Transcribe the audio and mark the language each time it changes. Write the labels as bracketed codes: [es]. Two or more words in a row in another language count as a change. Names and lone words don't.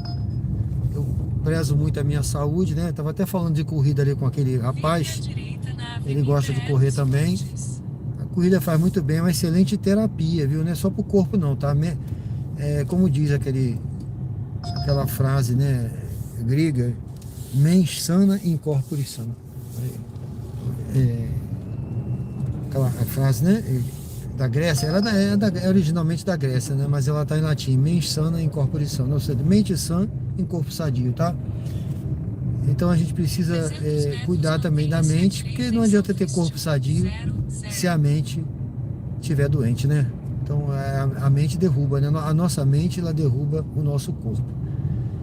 [pt] Eu prezo muito a minha saúde, né? Tava até falando de corrida ali com aquele rapaz. Ele gosta de correr também. A corrida faz muito bem, é uma excelente terapia, viu? Não é só pro corpo não, tá? Como diz aquela frase, né, grega, [la] mens sana in corpore sano. [pt] Aquela frase, né, da Grécia, ela é originalmente da Grécia, né, mas ela está em latim, [la] mens sana in corpore sano, [pt] ou seja, mente sã em corpo sadio, tá? Então a gente precisa cuidar também da mente, porque não adianta ter corpo sadio se a mente estiver doente, né? Então a mente derruba, né? A nossa mente, ela derruba o nosso corpo.